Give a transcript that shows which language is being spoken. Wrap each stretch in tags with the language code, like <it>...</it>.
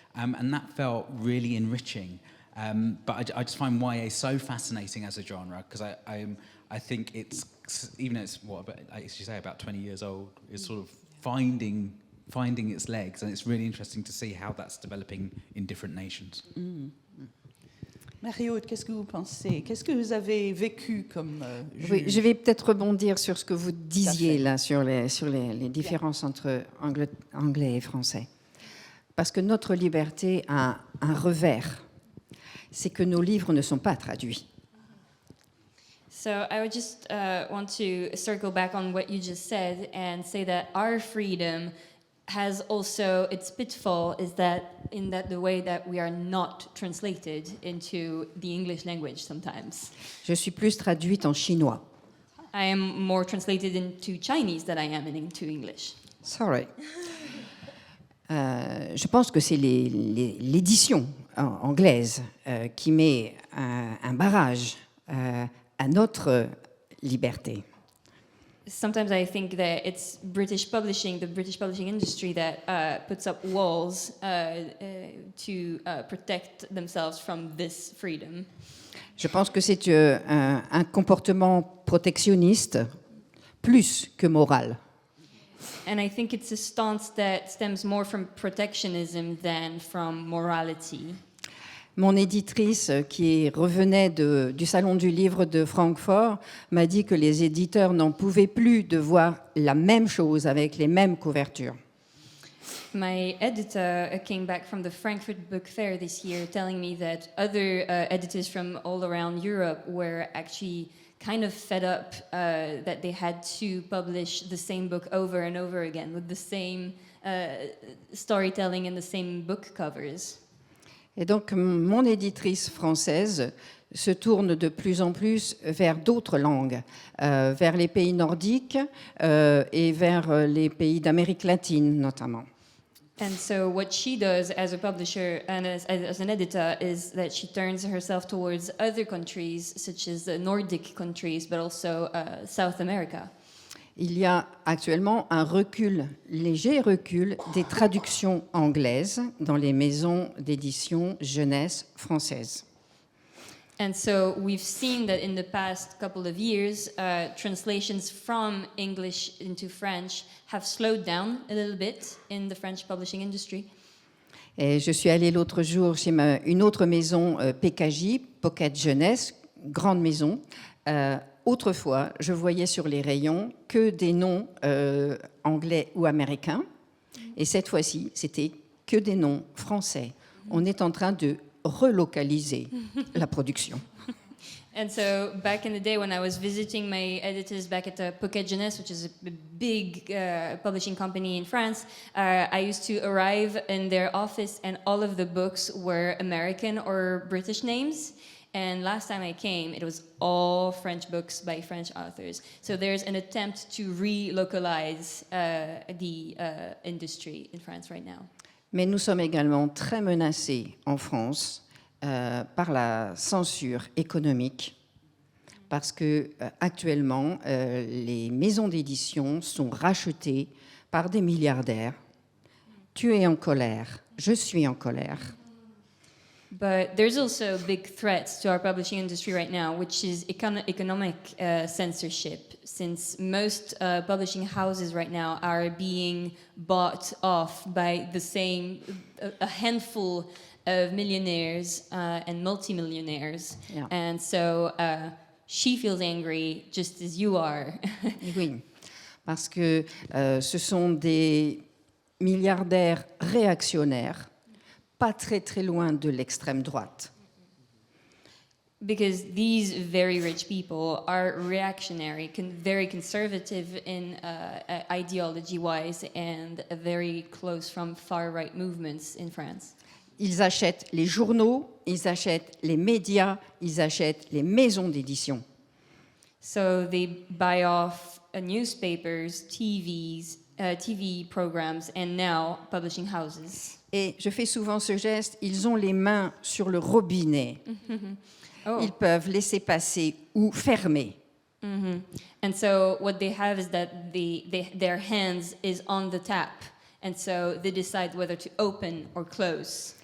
<en>And that felt really enriching. But I just find YA so fascinating as a genre, because I think it's, even though it's, as you say, about 20 years old, it's sort of finding its legs, and it's really interesting to see how that's developing in different nations.</en> <fr>Marie-Aude, qu'est-ce que vous pensez? Qu'est-ce que vous avez vécu comme juge? Oui, je vais peut-être rebondir sur ce que vous disiez là, sur les différences entre anglais et français. Parce que notre liberté a un revers, c'est que nos livres ne sont pas traduits.</fr> <en>So I would just want to circle back on what you just said and say that our freedom has also its pitfall, is that the way that we are not translated into the English language sometimes.</en> <fr>Je suis plus traduite en chinois.</fr> <en>I am more translated into Chinese than I am into English. Sorry.</en> <fr>Je pense que c'est l'édition anglaise qui met un barrage à notre liberté.</fr> <en>Sometimes I think that it's the British publishing industry that puts up walls to protect themselves from this freedom.</en> <fr>Je pense que c'est un comportement protectionniste plus que moral.</fr> <en>And I think it's a stance that stems more from protectionism than from morality.</en> <fr>Mon éditrice, qui revenait du Salon du Livre de Francfort, m'a dit que les éditeurs n'en pouvaient plus de voir la même chose avec les mêmes couvertures.</fr> <en>My editor came back from the Frankfurt Book Fair this year telling me that other editors from all around Europe were actually kind of fed up that they had to publish the same book over and over again with the same storytelling and the same book covers.</en> <fr>Et donc, mon éditrice française se tourne de plus en plus vers d'autres langues, vers les pays nordiques et vers les pays d'Amérique latine, notamment.</fr> <en>And so what she does as a publisher and as an editor is that she turns herself towards other countries, such as the Nordic countries, but also South America.</en> <fr>Il y a actuellement un léger recul des traductions anglaises dans les maisons d'édition jeunesse françaises.</fr> <en>And so we've seen that in the past couple of years, translations from English into French have slowed down a little bit in the French publishing industry.</en> <fr>Et je suis allée l'autre jour chez une autre maison PKJ, Pocket Jeunesse, grande maison. Autrefois, je voyais sur les rayons que des noms anglais ou américains. Et cette fois-ci, c'était que des noms français. On est en train de relocaliser la production.</fr> <en>And so back in the day when I was visiting my editors back at Pocket Jeunesse, which is a big publishing company in France, I used to arrive in their office and all of the books were American or British names. And last time I came, it was all French books by French authors. So there's an attempt to relocalize the industry in France right now.</en> <fr>Mais nous sommes également très menacés en France par la censure économique, parce que actuellement, les maisons d'édition sont rachetées par des milliardaires. Tu es en colère, je suis en colère.</fr> <en>But there's also big threats to our publishing industry right now, which is economic censorship, since most publishing houses right now are being bought off by a handful of millionaires and multimillionaires. Yeah. And so she feels angry just as you are.</en> <fr>Oui, parce que ce sont des milliardaires réactionnaires, pas très très loin de l'extrême droite.</fr> <en>Because these very rich people are reactionary, very conservative in ideology-wise, and very close from far-right movements in France.</en> <fr>Ils achètent les journaux, ils achètent les médias, ils achètent les maisons d'édition.</fr> <en>So they buy off newspapers, TV programs, and now publishing houses.</en> <fr>Et je fais souvent ce geste, ils ont les mains sur le robinet.</fr> <en>Oh.</en> <fr>Ils peuvent laisser passer ou fermer.</fr> <en>Mm-hmm. And so what they have is that their hands is on the tap, and so they decide whether to open or close.</en>